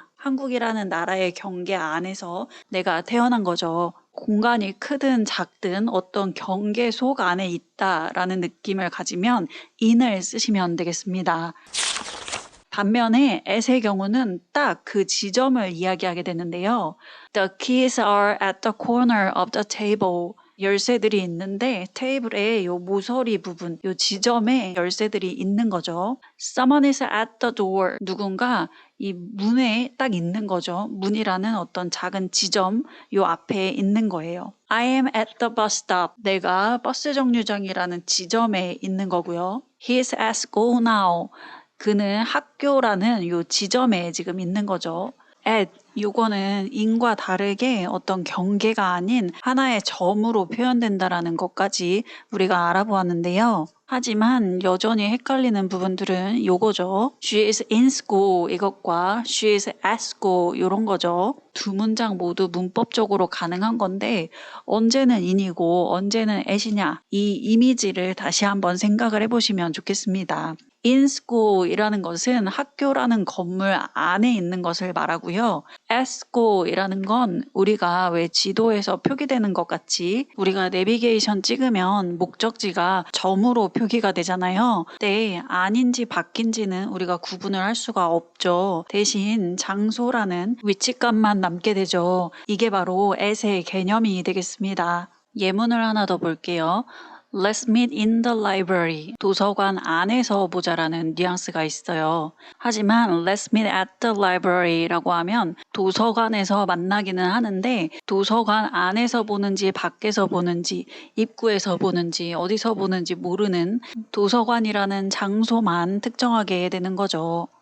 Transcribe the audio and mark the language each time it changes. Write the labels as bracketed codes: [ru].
[ko] 한국이라는 나라의 경계 안에서 내가 태어난 거죠. 공간이 크든 작든 어떤 경계 속 안에 있다라는 느낌을 가지면 in을 쓰시면 되겠습니다. 반면에 at의 경우는 딱 그 지점을 이야기하게 되는데요. [en] The keys are at the corner of the table. [ko] 열쇠들이 있는데 테이블에 요 모서리 부분, 요 지점에 열쇠들이 있는 거죠. [en] Someone is at the door. [ko] 누군가 이 문에 딱 있는 거죠. 문이라는 어떤 작은 지점, 요 앞에 있는 거예요. [en] I am at the bus stop. [ko] 내가 버스 정류장이라는 지점에 있는 거고요. [en] He is at school now. [ko] 그는 학교라는 요 지점에 지금 있는 거죠. at 요거는 in과 다르게 어떤 경계가 아닌 하나의 점으로 표현된다라는 것까지 우리가 알아보았는데요. 하지만 여전히 헷갈리는 부분들은 요거죠. [en] She is in school [ko] 이것과 [en] she is at school [ko] 이런 거죠. 두 문장 모두 문법적으로 가능한 건데 언제는 in이고 언제는 at이냐 이 이미지를 다시 한번 생각을 해보시면 좋겠습니다. in school이라는 것은 학교라는 건물 안에 있는 것을 말하고요. at school이라는 건 우리가 왜 지도에서 표기되는 것 같이 우리가 내비게이션 찍으면 목적지가 점으로 표기가 되잖아요. 근데 아닌지 바뀐지는 우리가 구분을 할 수가 없죠. 대신 장소라는 위치감만 남게 되죠. 이게 바로 at의 개념이 되겠습니다. 예문을 하나 더 볼게요. [en] Let's meet in the library. [ko] 도서관 안에서 보자라는 뉘앙스가 있어요. 하지만 [en] Let's meet at the library [ko] 라고 하면 도서관에서 만나기는 하는데 도서관 안에서 보는지 밖에서 보는지 입구에서 보는지 어디서 보는지 모르는 도서관이라는 장소만 특정하게 되는 거죠.